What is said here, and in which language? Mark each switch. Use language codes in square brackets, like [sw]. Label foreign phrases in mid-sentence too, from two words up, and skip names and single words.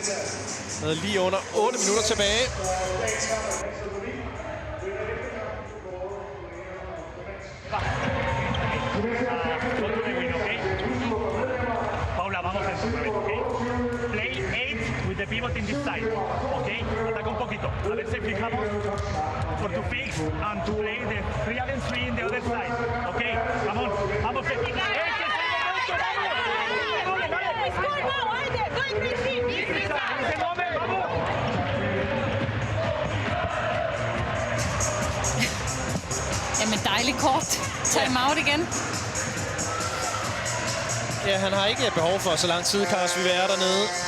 [da] Med lige under 8 minutter tilbage. [es] Paula, vamos a otra vez, ¿ok? [en] Play 8 with the pivot in this side, ¿ok? [es] Ataca un poquito. A ver si fijamos [en] for to fix and to play the 3 and 3 in the other side, [es] ¿ok? Vamos, vamos. [da] Jamen dejligt kort. Time-out igen. Ja, han har ikke behov for så lang tid, Carlos Vivera dernede.